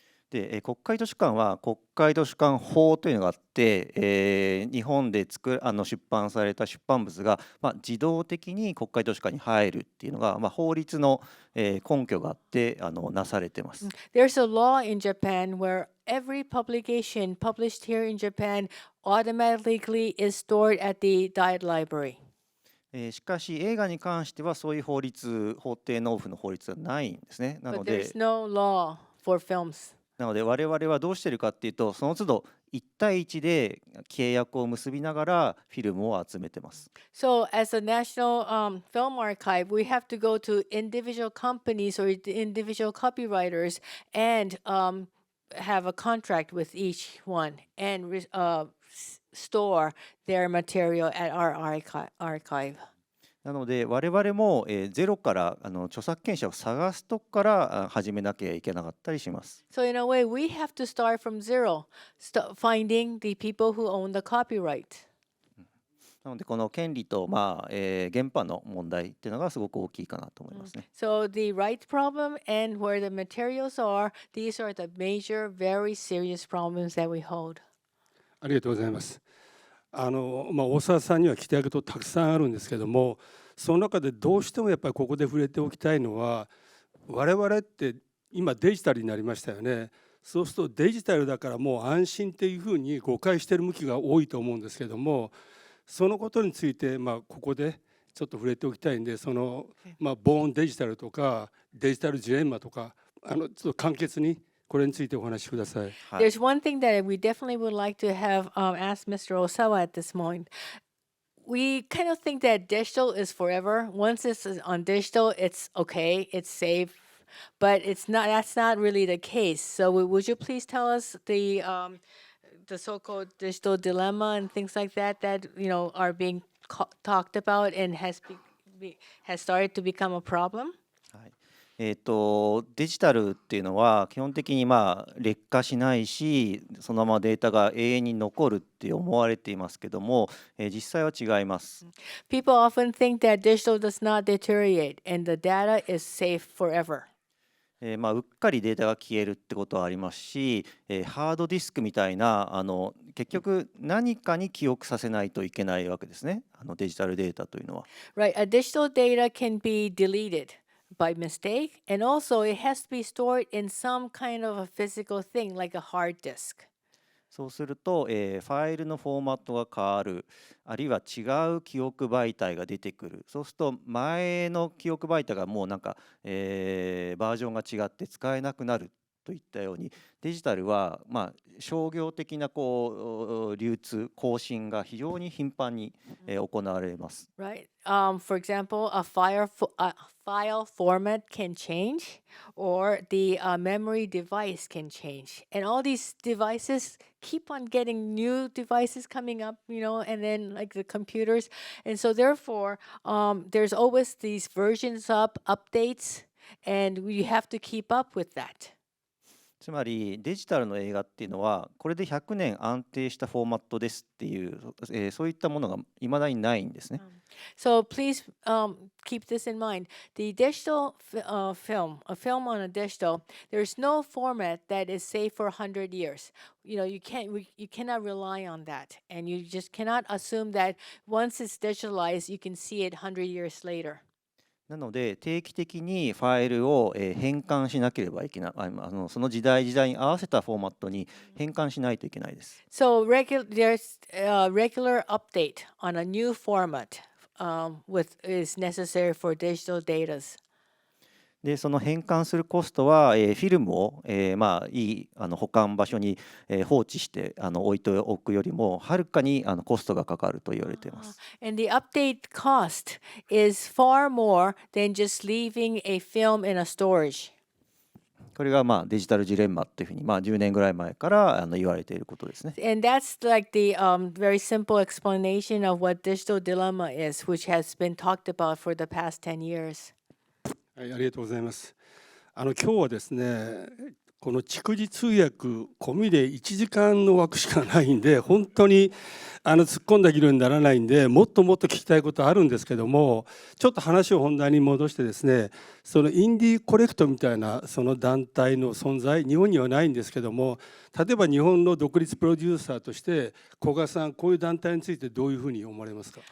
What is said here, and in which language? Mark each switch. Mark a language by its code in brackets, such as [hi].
[ja] で、国会図書館は国会図書館法というのがあって、日本で出版された出版物が、自動的に国会図書館に入るっていうのが、法律の、根拠があってなされてます。 [en] There's a law in Japan where every publication published here in Japan automatically is stored at the Diet Library. [ja] しかし映画に関してはそういう法定納付の法律はないんですね。 [en] But there's no law for films. [ja] なので我々はどうしてるかっていうと、その都度1対1で契約を結びながらフィルムを集めてます。 [en] So as a national film archive, we have to go to individual companies or individual copywriters and have a contract with each one and store their material at our archive. [ja] なので我々もゼロから著作権者を探すとこから始めなきゃいけなかったりします。 [en] So in a way, we have to start from zero, finding the people who own the copyright. [ja] なのでこの権利と原版の問題っていうのがすごく大きいかなと思いますね。 [en] So the rights problem and where the materials are, these are the major, very serious problems that we hold. [ja] ありがとうございます。大沢さんには聞きたいことたくさんあるんですけども、その中でどうしてもやっぱりここで触れておきたいのは、我々って今デジタルになりましたよね。そうするとデジタルだからもう安心っていうふうに誤解している向きが多いと思うんですけども、そのことについてここでちょっと触れておきたいんで、ボーンデジタルとかデジタルジレンマとかちょっと簡潔にこれについてお話しください。 [en] There's one thing that we definitely would like to have asked Mr. Osawa at this point. We kind of think that digital is forever. Once it's on digital, it's okay, it's safe, but it's not. That's not really the case. So would you please tell us the so-called digital dilemma and things like that are being talked about and has started to become a problem? [ja] デジタルっていうのは基本的に劣化しないし、そのままデータが永遠に残るって思われていますけども、実際は違います。 [en] People often think that digital does not deteriorate and the data is safe forever. [ja] うっかりデータが消えるってことはありますし、ハードディスクみたいな結局何かに記憶させないといけないわけですね。デジタルデータというのは。 [en] Right, a digital data can be deleted by mistake, and also it has to be stored in some kind of a physical thing like a hard disk. [ja] そうすると、ファイルのフォーマットが変わる、あるいは違う記憶媒体が出てくる。そうすると前の記憶媒体がもうバージョンが違って使えなくなるっといったようにデジタルは商業的な流通更新が非常に頻繁に行われます。 [en] Right. For example, a file format can change, or the memory device can change, and all these devices keep on getting new devices coming up, and then like the computers, and so therefore, there's always these versions up, updates, and we have to keep up with that. [ja] つまりデジタルの映画っていうのはこれで100年安定したフォーマットですっていう、そういったものが未だにないんですね。 [en] So please keep this in mind. The digital film, a film on a digital, there's no format that is safe for 100 years. You cannot rely on that, and you just cannot assume that once it's digitalized, you can see it 100 years later. [ja] なので定期的にファイルを変換しなければいけない、その時代に合わせたフォーマットに変換しないといけないです。 [en] So there's a regular update on a new format is necessary for digital data. [ja] でその変換するコストは、フィルムを、いい保管場所に、放置して置いておくよりもはるかにコストがかかると言われています。 [en] And the update cost is far more than just leaving a film in a storage. [ja] これがデジタルジレンマというふうに10年ぐらい前から言われていることですね。 [en] And that's like the very simple explanation of what digital dilemma is, which has been talked about for the past 10 years. [ja] はい、ありがとうございます。今日はですね、この逐次通訳込みで1時間の枠しかないんで、本当に突っ込んだ議論にならないんで、もっともっと聞きたいことあるんですけども、ちょっと話を本題に戻してですね、そのインディーコレクトみたいなその団体の存在、日本にはないんですけども、例えば日本の独立プロデューサーとして古賀さん、こういう団体についてどういうふうに思われますか？